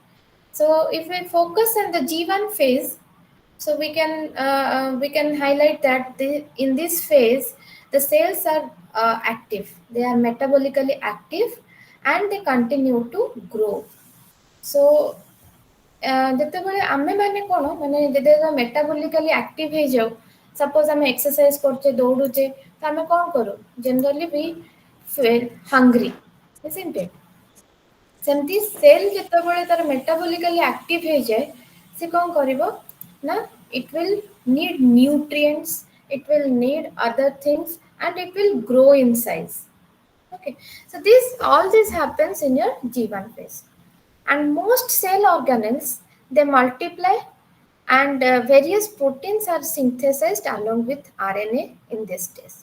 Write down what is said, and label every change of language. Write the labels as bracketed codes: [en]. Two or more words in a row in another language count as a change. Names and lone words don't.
[en] So if we focus on the G1 phase, so we can highlight that in this phase the cells are active. They are metabolically active and they continue to grow. [or] So ଯେତେବେଳେ ଆମେ ମାନେ କ'ଣ ମାନେ ଯେତେବେଳେ [en] metabolically active [or] ହେଇଯାଉ, ସପୋଜ ଆମେ ଏକ୍ସରସାଇଜ କରୁଛେ ଦୌଡୁଛେ, ତ ଆମେ କ'ଣ କରୁ [en] generally be feel hungry, isn't it? [or] ସେମିତି ସେଲ୍ ଯେତେବେଳେ ତାର ମେଟାବୋଲିକାଲି ଆକ୍ଟିଭ ହେଇଯାଏ, ସେ କ'ଣ କରିବ ନା [en] it will need nutrients, it will need other things, and it will grow in size. Okay, so this happens in your G1 phase. And most cell organelles, they multiply, and various proteins are synthesized along with RNA in this stage.